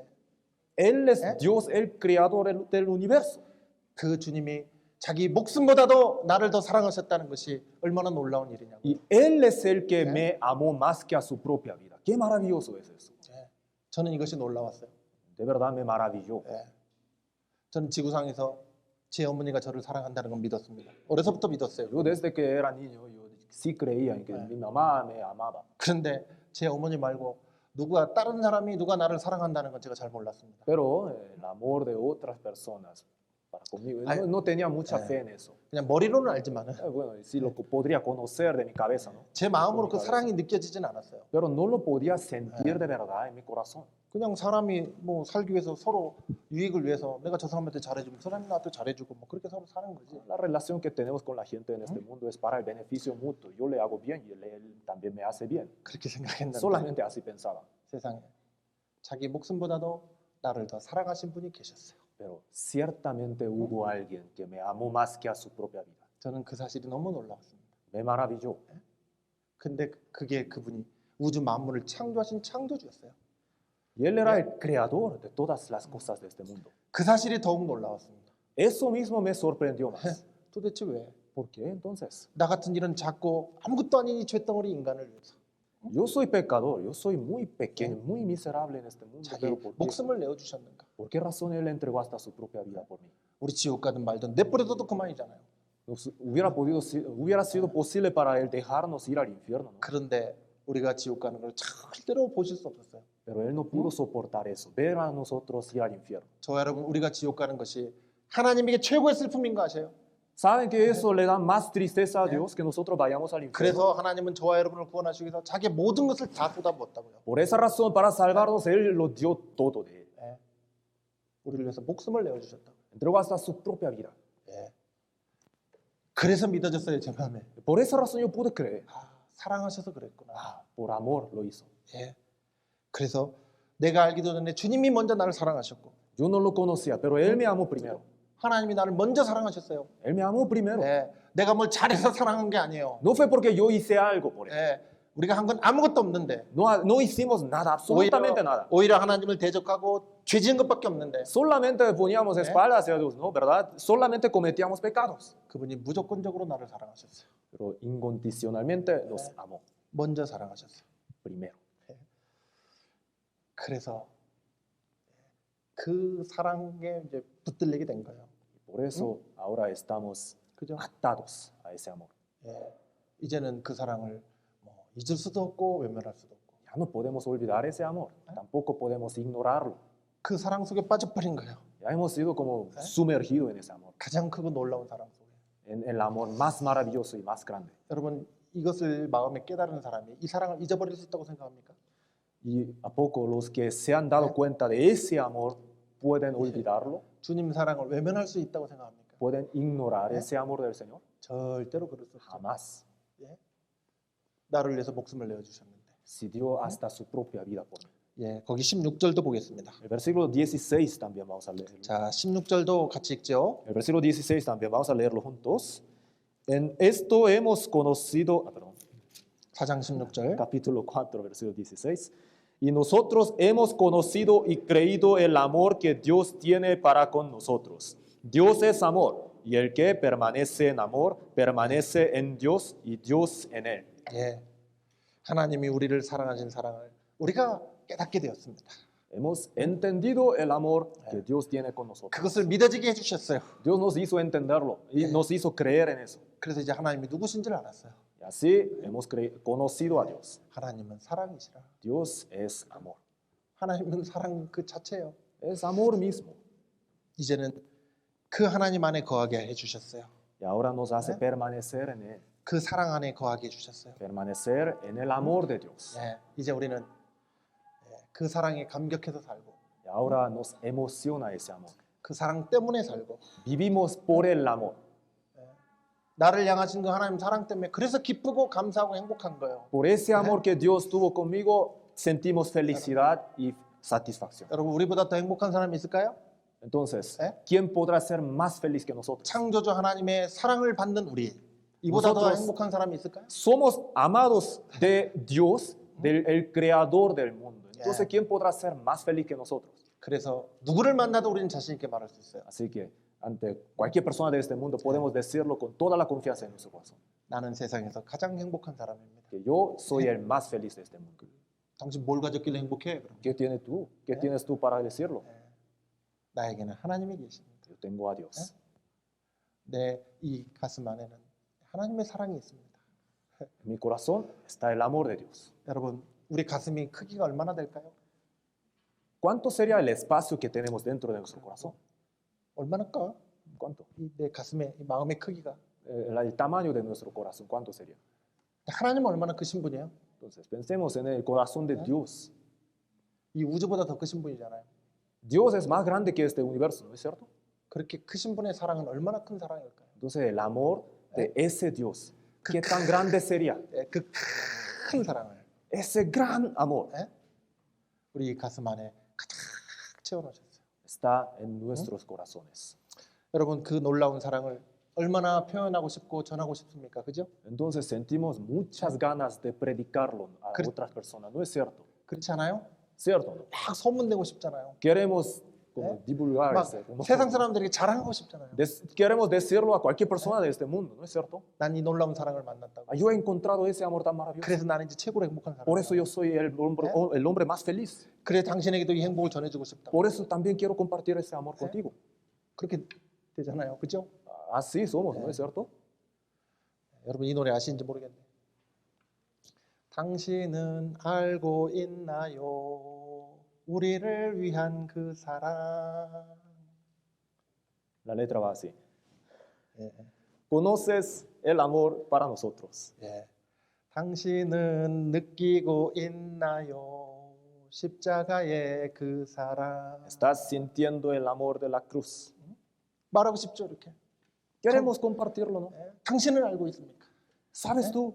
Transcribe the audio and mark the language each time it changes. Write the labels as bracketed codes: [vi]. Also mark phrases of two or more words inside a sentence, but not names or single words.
[es] Él es Dios, el creador del universo. [ko] 그 주님이 자기 목숨보다도 나를 더 사랑하셨다는 것이 얼마나 놀라운 일이냐고. [es] Y Él es el que me amó más que a su propia vida. Qué maravilloso es eso. [ko] 예. 저는 이것이 놀라웠어요. [es] De verdad me maravilló. [ko] 예. 저는 지구상에서 제 어머니가 저를 사랑한다는 건 믿었습니다. 어려서부터 믿었어요. [es] Yo desde que era niño, yo sí creía en que mi mamá me amaba. [ko] 그런데 제 어머니 말고 누가 다른 사람이 누가 나를 사랑한다는 건 제가 잘 몰랐습니다. [es] Pero el amor de otras personas para conmigo, no tenía mucha fe en eso. [ko] 그냥 머리로는 알지만은 [es] Bueno, sí lo podría conocer de mi cabeza, ¿no? [ko] 제 마음으로 그 사랑이 느껴지진 않았어요. [es] Pero no lo podía sentir de verdad en mi corazón. [ko] 그냥 사람이 뭐 살기 위해서 서로 유익을 위해서 내가 저 사람한테 잘해주면 그 사람이 나한테 잘해주고 뭐 그렇게 서로 사는 거지. [es] La relación que tenemos con la gente en este mundo es para el beneficio mutuo. Yo le hago bien y él también me hace bien. [ko] 그렇게 생각했는데 [es] Solamente así pensaba. [ko] 세상에 자기 목숨보다도 나를 더 사랑하신 분이 계셨어요. [es] Pero ciertamente hubo alguien que me amó más que a su propia vida. [ko] 저는 그 사실이 너무 놀라웠습니다. [es] Me maravilló. [ko] 근데 그게 그분이 우주 만물을 창조하신 창조주였어요. [es] Y él era el creador de todas las cosas de este mundo. [ko] 그 사실이 더욱 놀라웠습니다. [es] Eso mismo me sorprendió más. [ko] 도대체 왜? [es] ¿Por qué entonces? [ko] 나 같은 이런 작고 아무것도 아닌 이 죄덩어리 인간을 위해서 [es] Yo soy pecador, yo soy muy pequeño, muy miserable en este mundo, [ko] 자기 [es] pero [ko] 목숨을 내어주셨는가? [es] ¿por qué razón Él entregó hasta su propia vida por mí? [ko] 우리 지옥 가든 말든 내버려둬도 그만이잖아요. [es] Hubiera sido posible para Él dejarnos ir al infierno, ¿no? [ko] 그런데 우리가 지옥 가는 걸 절대로 보실 수 없었어요. [es] Pero Él no pudo soportar eso, ver a nosotros ir al infierno. [ko] 저 여러분 우리가 지옥 가는 것이 하나님에게 최고의 슬픔인 거 아세요? [es] ¿Saben que eso le da más tristeza a Dios que nosotros vayamos al infierno? [ko] 그래서 하나님은 저와 여러분을 구원하시기 위해서 자기의 모든 것을 다 쏟아부었다고요. [es] Por esa razón, para salvarnos, Él lo dio todo de Él. [ko] 예. 우리를 위해서 목숨을 내어주셨다고. [es] Entregó hasta su propia vida. [ko] 예. 그래서 믿어졌어요 제 마음에. [es] Por esa razón yo pude creer. [ko] 사랑하셔서 그랬구나. [es] Por amor lo hizo. [ko] 예. 그래서 내가 알기도 전에 주님이 먼저 나를 사랑하셨고 [es] Yo no lo conocía, pero Él me amó primero. [ko] 하나님이 나를 먼저 사랑하셨어요. [es] Él me amó primero. [ko] 예. 내가 뭘 잘해서 사랑한 게 아니에요. [es] No fue porque yo hice algo por Él. [ko] 예. 우리가 한 건 아무것도 없는데 [es] No hicimos nada, absolutamente nada. [ko] 오히려 하나님을 대적하고 죄 지은 것밖에 없는데 [es] Solamente poníamos espaldas hacia Dios, ¿no? ¿Verdad? Solamente cometíamos pecados. [ko] 그분이 무조건적으로 나를 사랑하셨어요. [es] Pero incondicionalmente nos amó [ko] 먼저 사랑하셨어요. [es] primero. [ko] 그래서 그 사랑에 이제 붙들리게 된 거예요. [es] Por eso ahora estamos [ko] 그죠? [es] atados a ese amor. [ko] 예. 이제는 그 사랑을 뭐 잊을 수도 없고 외면할 수도 없고 [es] Ya no podemos olvidar ese amor, tampoco podemos ignorarlo. [ko] 그 사랑 속에 빠져버린 거예요. [es] Ya hemos sido como sumergidos en ese amor, [ko] 가장 크고 놀라운 사랑 속에. [es] en el amor más maravilloso y más grande. [ko] 여러분 이것을 마음에 깨달은 사람이 이 사랑을 잊어버릴 수 있다고 생각합니까? [es] Y a poco los que se han dado cuenta de ese amor pueden olvidarlo, [ko] 주님 사랑을 외면할 수 있다고 생각합니까? [es] pueden ignorar ese amor del Señor. [ko] 절대로 그럴 수 없죠. [es] Jamás. [ko] 예? 나를 위해서 목숨을 내어주셨는데. [es] Si dio hasta su propia vida por mí. [ko] 예, 거기 16절도 보겠습니다. [es] El versículo 16 también vamos a leerlo. [ko] 자, 16절도 같이 읽죠. [es] El versículo 16 también vamos a leerlo juntos. En esto hemos conocido, [ko] 4장 16절. [es] capítulo 4, versículo 16. Y nosotros hemos conocido y creído el amor que Dios tiene para con nosotros. Dios es amor, y el que permanece en amor, permanece en Dios y Dios en él. [ko] 예, 하나님이 우리를 사랑하신 사랑을 우리가 깨닫게 되었습니다. [es] Hemos entendido el amor que Dios tiene con nosotros. [ko] 그것을 믿어지게 해주셨어요. [es] Dios nos hizo entenderlo y nos hizo creer en eso. [ko] 그래서 이제 하나님이 누구신지를 알았어요. [es] Y así hemos conocido a Dios. [ko] 하나님은 사랑이시라. [es] Dios es amor. [ko] 하나님은 사랑 그 자체예요. [es] Es amor mismo. [ko] 이제는 그 하나님 안에 거하게 해주셨어요. [es] Y ahora nos hace permanecer en él. [ko] 그 사랑 안에 거하게 해주셨어요. [es] Permanecer en el amor de Dios. [ko] 예, 이제 우리는 그 사랑에 감격해서 살고 [es] Y ahora nos emociona ese amor. [ko] 그 사랑 때문에 살고 [es] Vivimos por el amor. [ko] 나를 향하신 그 하나님 사랑 때문에 그래서 기쁘고 감사하고 행복한 거예요. [es] Por ese amor que Dios tuvo conmigo, sentimos felicidad y satisfacción. [ko] 여러분 우리보다 더 행복한 사람이 있을까요? [es] Entonces, ¿Eh? ¿quién podrá ser más feliz que nosotros? [ko] 창조주 하나님의 사랑을 받는 우리 이보다 더 [es] nosotros [ko] 행복한 사람이 있을까요? [es] Somos amados de Dios, del creador del mundo. Entonces, ¿quién podrá ser más feliz que nosotros? [ko] 그래서 누구를 만나도 우리는 자신 있게 말할 수 있어요. [es] Así que ante cualquier persona de este mundo podemos decirlo con toda la confianza en nuestro corazón. [ko] 나는 세상에서 가장 행복한 사람입니다. [es] Que yo soy el más feliz de este mundo. [ko] 당신 뭘 가졌길래 행복해? 그럼 [es] ¿Qué tienes tú? ¿Qué tienes tú para decirlo? [ko] 나에게는 하나님이 계십니다. [es] Yo tengo a Dios. [ko] 내 이 가슴 안에는 하나님의 사랑이 있습니다. [es] En mi corazón está el amor de Dios. [ko] 여러분 우리 가슴이 크기가 얼마나 될까요? [es] ¿Cuánto sería el espacio que tenemos dentro de nuestro corazón? [ko] 얼마나 커? [es] ¿Cuánto? [ko] 내 가슴의 이 마음의 크기가 [es] El tamaño de nuestro corazón, ¿cuánto sería? [ko] 하나님은 얼마나 크신 분이에요? [es] Entonces, pensemos en el corazón de Dios. [ko] 이 우주보다 더 크신 분이잖아요. [es] Dios es más grande que este universo, ¿no es cierto? [ko] 그렇게 크신 분의 사랑은 얼마나 큰 사랑일까요? [es] Entonces, el amor de ese Dios, ¿qué tan grande sería? [ko] 그 큰 사랑을 [es] Ese gran amor [ko] 우리 가슴 안에 가득 채워놓으셨어요. [es] está en nuestros corazones. [ko] 여러분 그 놀라운 사랑을 얼마나 표현하고 싶고 전하고 싶습니까? 그죠? [es] Entonces, sentimos muchas ganas de predicarlo a Cre- otras personas, ¿no es cierto? [ko] 그렇지 않아요? [es] ¿Cierto? ¿No? [ko] 막 소문내고 싶잖아요. [es] Queremos como divulgar [ko] 막 [es] ese, como- [ko] 세상 사람들에게 자랑하고 싶잖아요. [es] Queremos decirlo a cualquier persona de este mundo, ¿no es cierto? [ko] 난 이 놀라운 사랑을 만났다고. [es] Ah, yo he encontrado ese amor tan maravilloso. [ko] 그래서 나는 이제 최고로 행복한 사람. [es] Por eso yo soy el hombre más feliz. [ko] 그래 당신에게도 이 행복을 전해주고 싶다. [es] Por eso también quiero compartir ese amor contigo. [ko] 그렇게 되잖아요, 그죠? [es] Así somos, ¿no es cierto? [ko] 여러분 이 노래 아시는지 모르겠네요. 당신은 알고 있나요? 우리를 위한 그 사랑. [es] La letra va así. [ko] 예, [es] ¿Conoces el amor para nosotros? [ko] 예. 당신은 느끼고 있나요? 십자가의 그 사랑. [es] ¿Estás sintiendo el amor de la cruz? [ko] 말하고 싶죠, 이렇게. [es] Queremos compartirlo, ¿no? [ko] 예. 당신은 알고 있습니까? [es] ¿Sabes tú?